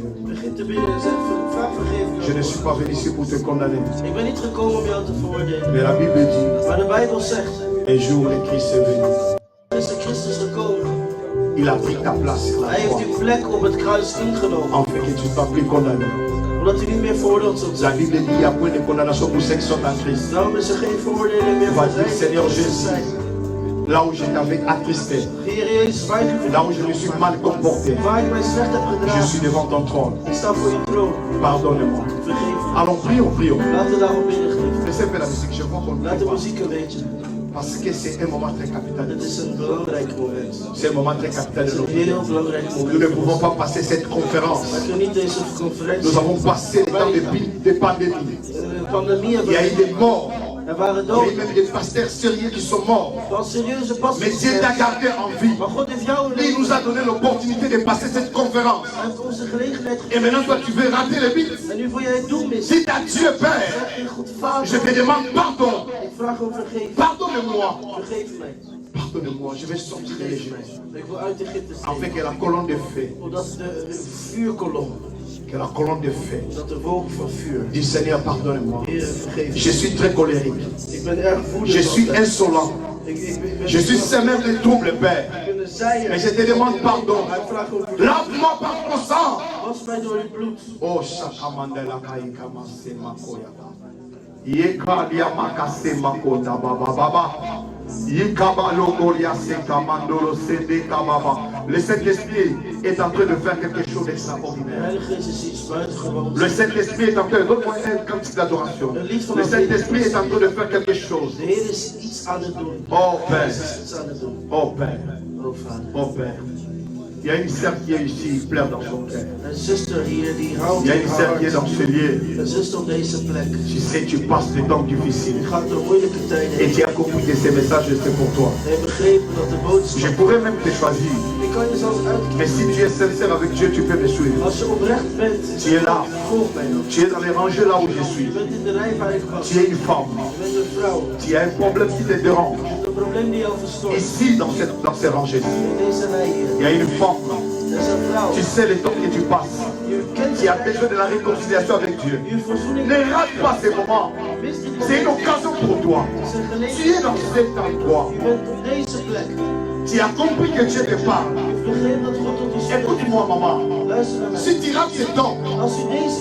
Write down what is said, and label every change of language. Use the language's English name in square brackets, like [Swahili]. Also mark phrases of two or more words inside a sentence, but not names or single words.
[Dutch] Begin te bidden en zeg, vraag vergeving. [French] Je ne suis pas venu ici pour te condamner. [Dutch] Ik ben niet gekomen om jou te veroordelen. [French] Mais la Bible dit, [Dutch] Maar de Bijbel zegt, [French] un jour le Christ est venu. [Dutch] is de Christus gekomen. [French] Il a pris ta place sur la [Dutch] Hij heeft [French] croix. [Dutch] die plek op het kruis ingenomen. [French] Afin que tu ne sois plus condamné. [Dutch] Omdat u niet meer veroordeeld zult [French] La [Dutch] zijn. [French] Bible dit, il n'y a point de condamnation pour ceux qui sont en Christ. [Dutch] Daarom is er geen veroordeling meer [French] Va [Dutch] voor [French] dire, [Dutch] zij [French] Seigneur [Dutch] die in [French] Jésus, [Dutch] zijn. [French] là où je t'avais attristé, [Dutch] Heer Jezus, waar ik u [French] là où je me suis mal comporté, [Dutch] waar ik mij slecht heb [French] je [Dutch] gedragen. [French] suis devant ton trône. [Dutch] Ik sta voor uw troon. [French] Pardonne-moi. [Dutch] Vergeef me. [French] Allons, prions, prions. [Dutch] Laten we daarom bidden, geliefd. [French] Laissez faire la musique, je crois qu'on [Dutch] Laat de [French] ne [Dutch] muziek een beetje. [French] parce que c'est un moment très capital. [Dutch] Het is een belangrijk moment. [French] C'est un moment très capital [Dutch] Het [French] de [Dutch] is [French] nos [Dutch] een [French] vies. [Dutch] heel belangrijk [French] Nous ne [Dutch] moment. [French] pouvons pas passer cette conférence. [Dutch] We kunnen niet deze conferentie. [French] Nous avons passé le temps de pandémie. [Dutch] De pandemie [French] Il [Dutch] hebben [French] y a eu des morts. [Dutch] Er waren [French] Il y a eu [Dutch] doden. [French] même des pasteurs sérieux qui sont morts. [Dutch] Van serieuze [French] Mais [Dutch] pastors. [French] Dieu t'a gardé en vie. [Dutch] Maar God heeft jou [French] Et il nous a donné l'opportunité de passer cette conférence. [Dutch] Hij heeft onze gelegenheid [French] Et [Dutch] gegeven. [French] maintenant, toi, tu veux rater le but. [Dutch] En nu wil jij het doel missen. [French] Dites à Dieu, Père, [Dutch] Zeg tegen God, Vader, [French] je te demande pardon. [Dutch] ik vraag om vergeving. [French] Pardonne-moi. Vergeef mij. Pardonne-moi. Je vais sortir de [Dutch] Vergeef [French] l'Égypte. [Dutch] mij. Ik wil uit Egypte [French] Afin [Dutch] steken. [French] que la colonne de feu, [Dutch] Omdat de vuurkolom, [French] que la colonne de feu, [Dutch] dat de wolk van vuur. [French] dis Seigneur, pardonne-moi. [Dutch] Heer, vergeef [French] Je suis très colérique. [Dutch] me. Ik ben erg woedend. [French] Je suis [Dutch] altijd. [French] insolent. Je suis semeur de troubles, Père. [Dutch] Ik ben een zaaier. [French] Mais je te demande pardon. [Dutch] Ik vraag om vergeving. [French] Lave-moi par ton sang. [Dutch] Was mij door uw bloed. Oh, Shakamandela Kaikama Semakoya. Yekalia Makase Makota Baba Baba. Yikaba Logolia Sekamandolo Sede Kababa. [French] Le Saint-Esprit est en train de faire quelque chose [Dutch] De [French] d'extraordinaire. [Dutch] Heilige Geest is iets buitengewoons. [French] Le Saint-Esprit est en train de faire un cantique d'adoration. Le Saint-Esprit est en train de faire quelque chose. [Dutch] De Heer is iets aan het doen. [French] Oh Père, [Dutch] Hij is iets aan het doen. [French] oh Père, [Dutch] Oh Vader. [French] oh Père. Il y a une sœur qui est ici, il pleure dans son cœur. [Dutch] Een zuster hier die houdt [French] Il y a [Dutch] in [French] une [Dutch] haar [French] sœur qui est [Dutch] hart. [French] dans ce lieu. [Dutch] Een zuster op deze plek. [French] Tu sais, tu passes des temps difficiles. [Dutch] Je gaat door moeilijke tijden [French] Et [Dutch] heen. [French] tu as compris que ces messages, c'est pour toi. [Dutch] Je hebt begrepen dat de [French] Je [Dutch] boodschap... [French] pourrais même te choisir. [Dutch] Ik kan je zelfs [French] Mais [Dutch] uitkiezen. [French] si tu es sincère avec Dieu, tu peux me suivre. [Dutch] Als je oprecht bent, [French] Tu es là. [Dutch] volg mij dan. [French] Tu es dans les rangées là où je Je suis. [Dutch] bent in de rij waar ik was. [French] Tu es une femme. [Dutch] Je bent een vrouw. [French] Tu as un problème qui te dérange. [Dutch] Een probleem die jou verstoort. [French] Ici, dans ces rangées. [Dutch] In deze rij hier. [French] Il y a une femme. [Dutch] Er is een vrouw. [French] Tu sais le temps que tu passes. [Dutch] Je kent [French] Tu as besoin de la réconciliation avec Dieu. [Dutch] je verzoening. [French] Ne rate pas ces moments. [Dutch] Mis dit [French] C'est une occasion pour toi. [Dutch] Het is een [French] Tu [Dutch] gelegenheid. [French] es dans cet endroit. [Dutch] Je bent op deze plek. [French] Tu as compris que Dieu te parle. [Dutch] Je begreep dat God tot je spreekt. [French] Écoute-moi, maman. [Dutch] Luister naar mij. [French] Si tu rates ce temps, [Dutch] Als u deze